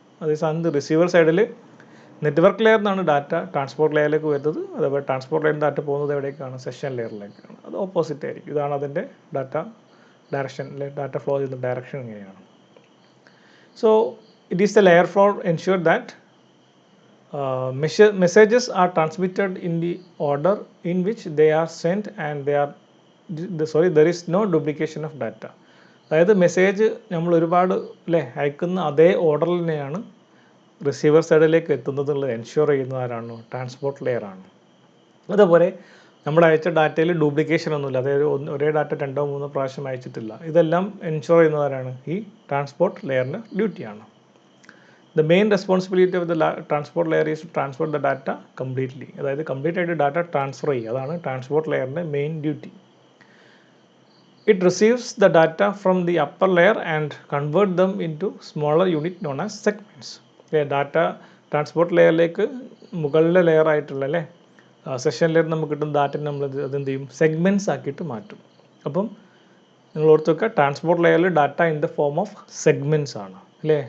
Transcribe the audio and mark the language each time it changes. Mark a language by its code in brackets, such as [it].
[ml] അതേസമയം റിസീവർ സൈഡിൽ നെറ്റ്വർക്ക് ലെയറിൽ നിന്നാണ് ഡാറ്റ ട്രാൻസ്പോർട്ട് ലെയറിലേക്ക് വരുന്നത്. അതേപോലെ ട്രാൻസ്പോർട്ട് ലെയറിൽ ഡാറ്റ പോകുന്നത് എവിടേക്കാണ്? സെഷൻ ലെയറിലേക്കാണ്. അത് ഓപ്പോസിറ്റ് ആയിരിക്കും. ഇതാണ് അതിൻ്റെ ഡയറക്ഷൻ, ഡാറ്റ ഫ്ലോ ചെയ്യുന്ന ഡയറക്ഷൻ ഇങ്ങനെയാണ്. [en] So it is the layer flow ensure that Messages are transmitted in the order in which they are sent, and there is no duplication of data. [ml] അതായത് message നമ്മൾ ഒരുപാട് അല്ലേ അയക്കുന്ന അതേ ഓർഡറിൽ തന്നെയാണ് റിസീവർ സൈഡിലേക്ക് എത്തുന്നത് എന്നുള്ളത് എൻഷുർ ചെയ്യുന്നത് ആരാണ്? ട്രാൻസ്പോർട്ട് ലെയർ ആണ്. അതുപോലെ നമ്മൾ അയച്ച ഡാറ്റയിൽ ഡ്യൂപ്ലിക്കേഷൻ ഒന്നുമില്ല, അതായത് ഒരേ ഡാറ്റ 2-3 പ്രാവശ്യം അയച്ചിട്ടില്ല. ഇതെല്ലാം എൻഷുർ ചെയ്യുന്നത് ആരാണ്? ഈ ട്രാൻസ്പോർട്ട് ലെയറിൻ്റെ ഡ്യൂട്ടിയാണ്. [en] The main responsibility of the transport layer is to transfer the data completely. [ml] അതായത് കംപ്ലീറ്റ് ആയിട്ട് ഡാറ്റ ട്രാൻസ്ഫർ ചെയ്യുക, അതാണ് transport ലെയറിൻ്റെ main duty. [en] It receives the data from the upper layer and convert them into smaller unit known as segments. [ml] Data transport ലെയറിലേക്ക് മുകളിലെ layer ആയിട്ടുള്ള അല്ലേ session layer നമുക്ക് കിട്ടുന്ന data നമ്മൾ അതെന്ത് ചെയ്യും? സെഗ്മെൻറ്റ്സ് ആക്കിയിട്ട് മാറ്റും. അപ്പം നിങ്ങൾ ഓർത്ത് വെക്കുക, ട്രാൻസ്പോർട്ട് ലെയറിൽ [en] data in the form of segments [ml] ആണ് അല്ലേ.